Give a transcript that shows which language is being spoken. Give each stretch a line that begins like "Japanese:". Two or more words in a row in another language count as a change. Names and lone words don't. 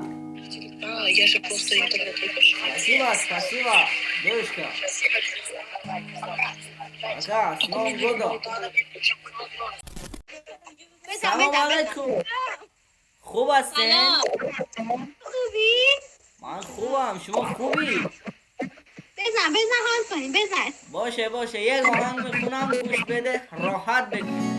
Russian: Я же просто интернет выключу. Спасибо, девушка. Ага, с Новым годом.
Tajik: سلام علیکم. خوب هستین؟ خوبی؟ من خوبم، شما خوبی؟ بزن حال کنیم بزن. باشه یک آهنگ میخونم گوش بده راحت بگی.